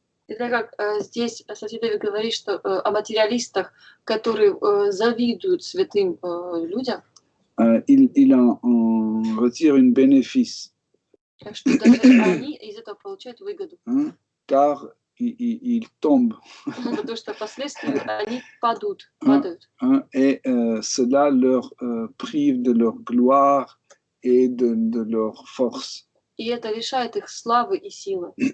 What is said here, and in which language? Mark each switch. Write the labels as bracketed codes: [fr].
[ru] И так как здесь Сати-Деви говорит, что о материалистах, которые завидуют святым людям, [fr] il en retire un bénéfice. [ru] что даже они из этого получают выгоду. [fr] Car ils tombent. [ru] Потому что впоследствии они падают. [fr] Et cela leur prive de leur gloire et de leur force. [ru] И это лишает их славы и силы.